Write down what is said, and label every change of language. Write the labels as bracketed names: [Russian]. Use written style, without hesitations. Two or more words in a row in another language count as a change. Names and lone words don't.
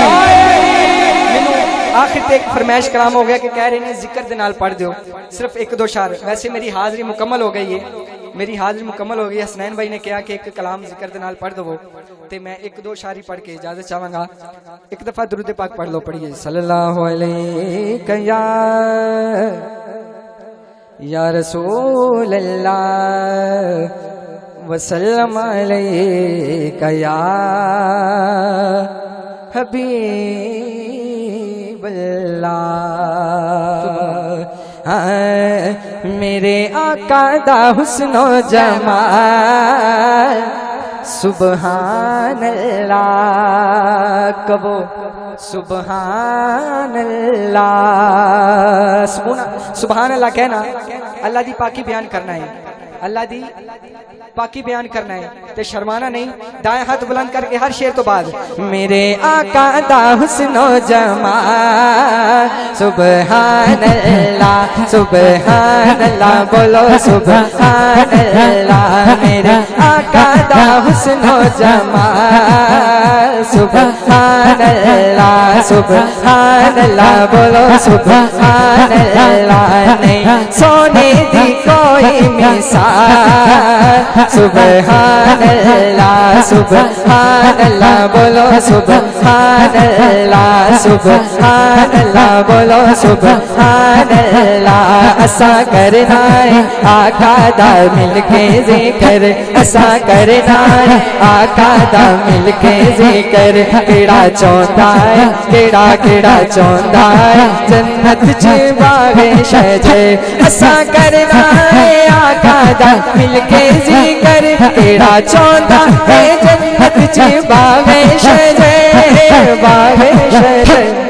[Punjabi] آخر تے ایک فرمائش کرام ہو گیا کہ کہہ رہے نے ذکر دے نال پڑھ دیو، صرف ایک دو شعر. [Urdu] ویسے میری حاضری مکمل ہو گئی ہے، میری حاضری مکمل ہو گئی. [Punjabi] حسنین بھائی نے کہا کہ ایک کلام ذکر دے نال پڑھ دو، تے میں ایک دو شعر ہی پڑھ کے اجازت چاہوں گا. [Urdu] ایک دفعہ درود پاک پڑھ لو، پڑھیے. [Arabic] صلى الله عليه يا رسول الله وسلم عليك يا حبيب الله. [Punjabi] میرے آقا دا حسنو جمال [Arabic] سبحان الله, [Punjabi] کبو [Arabic] سبحان الله. سبحان الله [Punjabi] کہنا اللہ دی پاکی بیان کرنا ہے، اللہ دی پاکی بیان کرنا ہے، تے شرمانا نہیں. دائیں ہاتھ بلند کرکے ہر شعر تو بعد میرے آقا دا حسنو جمال [Arabic] سبحان الله، سبحان الله, [Punjabi] بولو [Arabic] سبحان الله. [Punjabi] میرے آقا دا حسنو جمال [Arabic] سبحان الله، سبحان الله, [Punjabi] بولو [Arabic] سبحان الله. [Punjabi] نہیں سونے دی کوئی مثال [Arabic] سبحان الله، سبحان الله, [Punjabi] بولو [Arabic] سبحان الله، سبحان الله, [Punjabi] بولو [Arabic] سبحان الله. [Punjabi] اساں کرنا ہے آقا دا مل کے ذکر، اساں کرنا ہے آقا دا مل کے ذکر. کیہڑا چاہتا ہے، کیہڑا کیہڑا چاہتا ہے جنت چ باغِ شجر. اساں کرنا ہے آقا دا مل کے ذکر، کیہڑا چاہتا ہے جنت چ باغِ شجر، باغِ شجر.